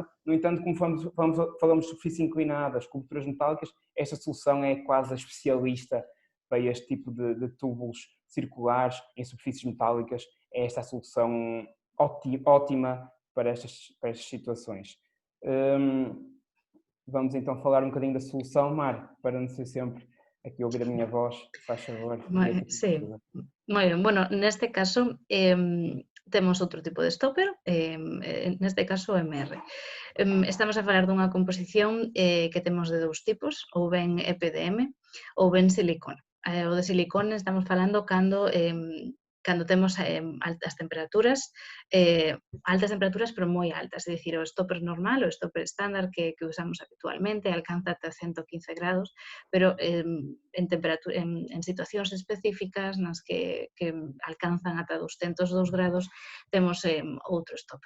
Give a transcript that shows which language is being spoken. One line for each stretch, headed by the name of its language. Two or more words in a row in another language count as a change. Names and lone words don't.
Portuguese: No entanto, como falamos de superfícies inclinadas, coberturas metálicas, esta solução é quase a especialista para este tipo de túbulos circulares em superfícies metálicas. É esta a solução ótima para estas situações. Vamos então falar um bocadinho da solução, Mar, para não ser sempre aqui ouvir a minha voz, faz favor.
Galician: Sí, moi ben. Bueno, neste caso temos outro tipo de stopper, neste caso o MR. Estamos a falar dunha composición que temos de dous tipos, ou ben EPDM ou ben silicona. O de silicona estamos falando cando temos altas temperaturas, pero moi altas, é dicir, o stopper normal, o stopper estándar que usamos habitualmente alcanza ata 115 grados, pero en situacións específicas nas que alcanzan ata 202 grados temos outro stopper.